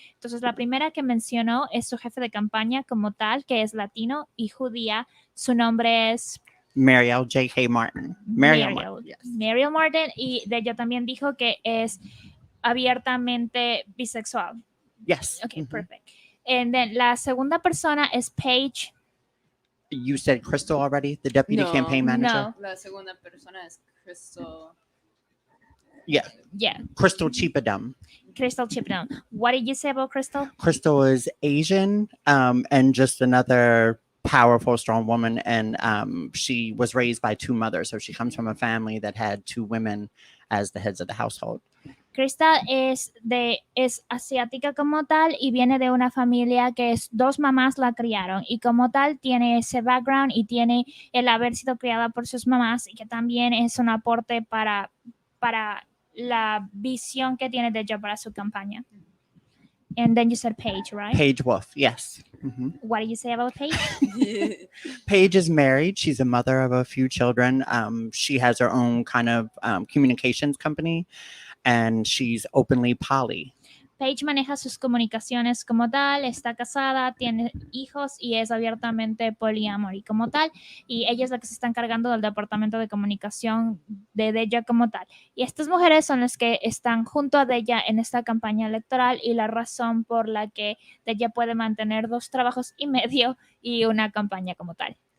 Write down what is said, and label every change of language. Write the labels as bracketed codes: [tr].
[es] Entonces, la primera que mencionó es su jefe de campaña como tal, que es latino y judía. Su nombre es Marielle J.K. Martin. Marielle Martin. Y de ella también dijo que es abiertamente bisexual. [en] Yes. Okay, perfect. And then [es] la segunda persona es Paige. [en] You said Crystal already, the deputy campaign manager? No. [es] La segunda persona es Crystal. [en] Yeah. Crystal Chipadum. Crystal Chipadum. What did you say about Crystal? Crystal is Asian and just another powerful, strong woman, and she was raised by two mothers. So she comes from a family that had two women as the heads of the household. [es] Crystal es asiática como tal y viene de una familia que dos mamás la criaron y como tal tiene ese background y tiene el haber sido criada por sus mamás y que también es un aporte para la visión que tiene Deja para su campaña. [en] And then you said Paige, right? Paige Wolf, yes. Mm-hmm. What did you say about Paige? Paige is married. She's a mother of a few children. She has her own kind of communications company, and she's openly poly. [es] Paige maneja sus comunicaciones como tal, está casada, tiene hijos y es abiertamente poliamor y como tal. Y ella es la que se está encargando del departamento de comunicación de Deja como tal. Y estas mujeres son las que están junto a Deja en esta campaña electoral y la razón por la que Deja puede mantener 2 trabajos y medio y una campaña como tal.